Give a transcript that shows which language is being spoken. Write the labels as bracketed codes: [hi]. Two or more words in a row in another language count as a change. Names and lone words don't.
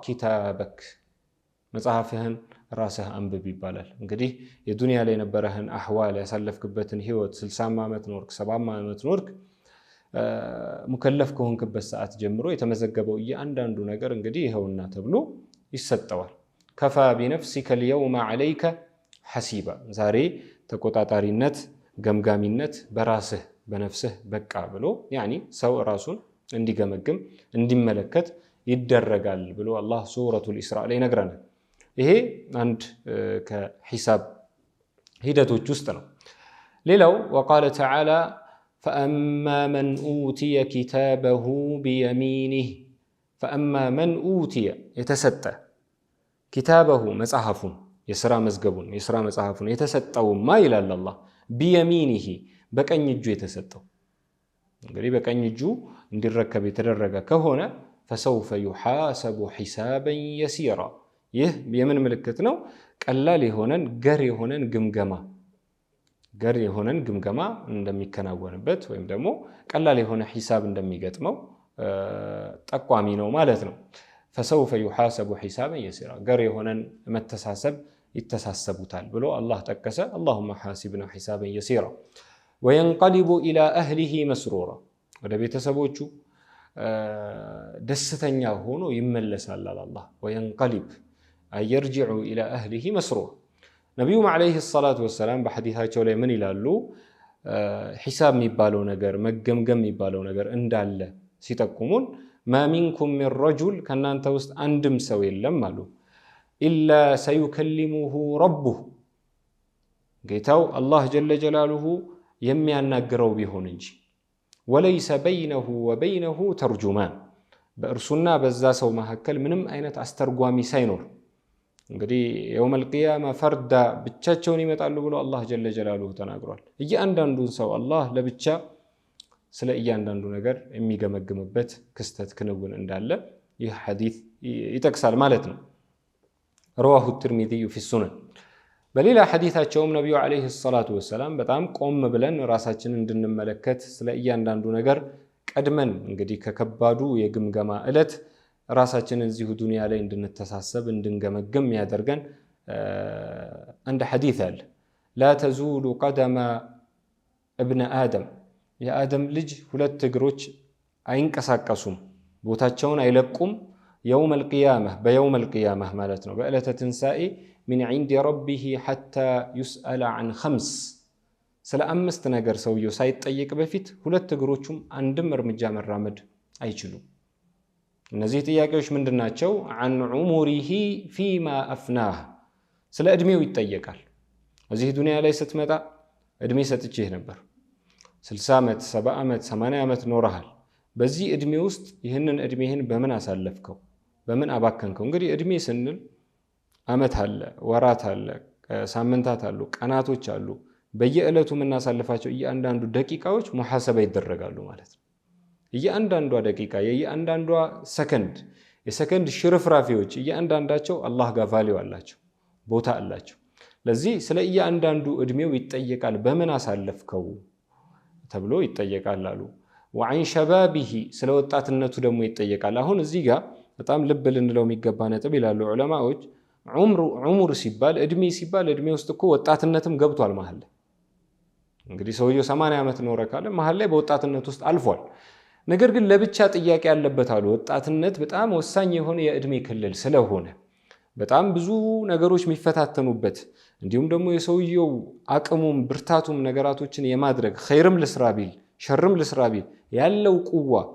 [ar] اقرأ كتابك [am] መጽሐፍህን ራስህ አንብብ ይባላል። እንግዲህ የዱንያ ላይ የነበረህን አህዋል ያሳለፍክበትን ህይወት 60 ዓመት ኖርክ 70 ዓመት ኖርክ ሙከለፍ ከሆንክበት ሰዓት ጀምሮ የተመዘገበው እያንዳንዱ ነገር እንግዲህ ይኸውና ተብሎ ይሰጠዋል። [ar] كفى بنفسك اليوم عليك حسيبا [am] ዛሬ ተቆጣጣሪነት ገምጋሚነት በራስህ በነፍስህ በቃ ብሎ ያኒ ሰው ራሱን እንዲገመግም እንዲመለከት ይደረጋል ብሎ አላህ ሱረቱል ኢስራ ላይ ነግረናል። ይሄ አንድ ከሂሳብ ሂደቶች ውስጥ ነው። ሌላው [ar] وقال تعالى فأما من أوتي كتابه بيمينه فأما من أوتي يتسطى كتابه مصحفون [am] የሥራ መዝገቡን የሥራ መጽሐፉን የተሰጠውማ ይላል አላህ بيمينه በቀኝ እጁ የተሰጠው እንግዲህ በቀኝ እጁ እንዲረከብ የተደረገ ከሆነ [ar] فسوف يحاسب حسابا يسيرا [am] ይህ የምን ምልክት ነው? ቀላል የሆነን ገር የሆነን ግምገማ እንደሚከናወንበት ወይም ደግሞ ቀላል የሆነ ሂሳብ እንደሚገጥመው ጠቋሚ ነው ማለት ነው። [ar] فسوف يحاسب حسابا يسيرا [am] ገር የሆነን መተሳሰብ ይተሳሰቡታል ብሎ አላህ ጠቀሰ። [ar] اللهم حاسبنا حسابا يسيرا وينقلب الى اهله مسرورا [am] ወደ ቤተሰቦቹ ደስተኛ ሆኖ ይመለሳል አላህ። [ar] وينقلب يرجع الى اهله مسرورا [am] ነብዩ [ar] عليه الصلاة والسلام [am] በሐዲሳቸው ላይ ምን ይላሉ? ሂሳብ የሚባለው ነገር መገምገም የሚባለው ነገር እንዳለ ሲጠቁሙን [ar] ما منكم من رجل [am] ከናንተ ውስጥ አንድም ሰው የለም አሉ [ar] إلا سيكلمه ربه [am] ጌታው አላህ ጀለ ጀላሉሁ የሚያናግረው ቢሆን እንጂ [ar] وليس بينه وبينه ترجمان [am] በእርሱና በዛ ሰው መካከል ምንም አይነት አስተርጓሚ ሳይኖር እንግዲህ يوم القيامة ፈርዳ ብቻቸውን ይመጣሉ ብሎ አላህ [ar] جل جلاله [am] ተናግሯል። እያንዳንዱን ሰው አላህ ለብቻ ስለ እያንዳንዱ ነገር የሚገመግምበት ክስተት ክንውን እንዳለ ይህ ሐዲስ ይጠቅሳል ማለት ነው። [ar] رواه الترمذي في السنن [am] በሌላ ሐዲሳቸውም ነብዩ [ar] عليه الصلاة والسلام [am] በጣም ቆም ብለን ራሳችንን እንድንመለከት ስለ እያንዳንዱ ነገር ቀድመን እንግዲህ ከከባዱ የግምገማ ዕለት ራሳችንን እዚሁ ዱንያ ላይ እንድንተሳሰብ እንድንገመግም ያደርገን አንድ ሐዲስ አለ። [ar] لا تزول قدم ابن آدم [am] የአደም ልጅ ሁለት እግሮች አይንቀሳቀሱም ቦታቸውን አይለቁም [ar] يوم القيامة بيوم القيامة [am] ማለት ነው በዕለተ ትንሣኤ [ar] من عند ربه حتى يسأل عن خمس [am] ስለ አምስት ነገር ሰውየው ሳይጠየቅ በፊት ሁለት እግሮቹም አንድም እርምጃ መራመድ አይችሉም። እነዚህ ጥያቄዎች ምንድናቸው? [ar] عن عمره فيما أفناه [am] ስለ እድሜው ይጠየቃል። እዚህ ዱንያ ላይ ስትመጣ እድሜ ሰጥቼህ ነበር 60 ዓመት 70 ዓመት 80 ዓመት ኖረሃል። በዚህ እድሜ ውስጥ ይህንን እድሜህን በምን አሳለፍከው? በምን አባከንከው? እንግዲህ እድሜ ስንል ዓመት አለ፣ ወራት አለ፣ ሳምንታት አሉ፣ ቀናቶች አሉ። በየዕለቱ የምናሳልፋቸው እያንዳንዱ ደቂቃዎች ሙሐሰባ ይደረጋሉ ማለት ነው። እያንዳንዷ ደቂቃ የእያንዳንዷ ሰከንድ የሰከንድ ሽርፍራፊዎች እያንዳንዳቸው አላህ ጋር ቫልዩ አላቸው፣ ቦታ አላቸው። ለዚህ ስለ እያንዳንዱ እድሜው ይጠየቃል። በምን አሳለፍከው ተብሎ ይጠየቃል አሉ። [ar] وعن شبابه [am] ስለ ወጣትነቱ ደግሞ ይጠየቃል። አሁን እዚህ ጋር በጣም ልብ ልንለው የሚገባ ነጥብ ይላሉ ዑለማዎች። ዑምር ሲባል እድሜ ሲባል እድሜ ውስጥ እኮ ወጣትነትም ገብቷል መሃል ላይ። እንግዲህ ሰውየው 80 ዓመት ኖረ ካለ መሃል ላይ በወጣትነት ውስጥ አልፏል። ነገር ግን ለብቻ ጥያቄ ያለበት አሉ። ወጣትነት በጣም ወሳኝ የሆነ የእድሜ ክልል ስለሆነ በጣም ብዙ ነገሮች የሚፈታተኑበት እንዲሁም ደግሞ የሰውየው አቅሙም ብርታቱም ነገራቶችን የማድረግ ኸይርም ልስራ ቢል ሸርም ልስራ ቢል ያለው ቁዋ